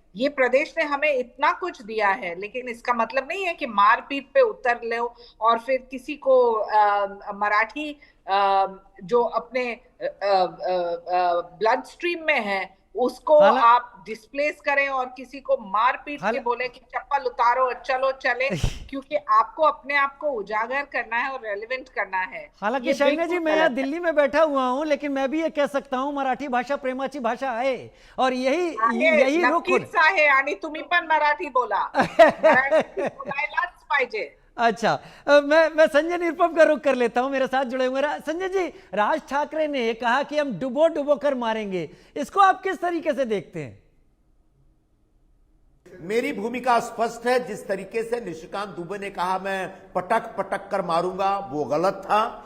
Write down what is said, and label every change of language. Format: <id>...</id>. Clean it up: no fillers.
<hi>ये प्रदेश ने हमें इतना कुछ दिया है, लेकिन इसका मतलब नहीं है कि मारपीट पे उतर लो और फिर किसी को मराठी जो अपने ब्लड स्ट्रीम में है उसको आप डिस्प्लेस करें और किसी को मारपीट के बोले कि चप्पल उतारो और चलो चले, क्योंकि आपको अपने आप को उजागर करना है और रेलेवेंट करना है। हालांकि शाइना जी, मैं यहाँ दिल्ली में बैठा हुआ हूँ, लेकिन मैं भी ये कह सकता हूँ</hi> <mr>मराठी भाषा प्रेमाची भाषा आहे</mr> <hi>और यही रुख</hi> <mr>आहे आणि तुम्ही पण मराठी बोला, मराठी बोलायलाच पाहिजे।</mr> <hi>अच्छा, मैं संजय निरुपम का रुख कर लेता हूं, मेरे साथ जुड़े हुए। संजय जी, राज ठाकरे ने कहा कि हम डुबो कर मारेंगे, इसको आप किस तरीके से देखते हैं? मेरी भूमिका स्पष्ट है। जिस तरीके से निशिकांत दुबे ने कहा मैं पटक कर मारूंगा, वो गलत था।</hi>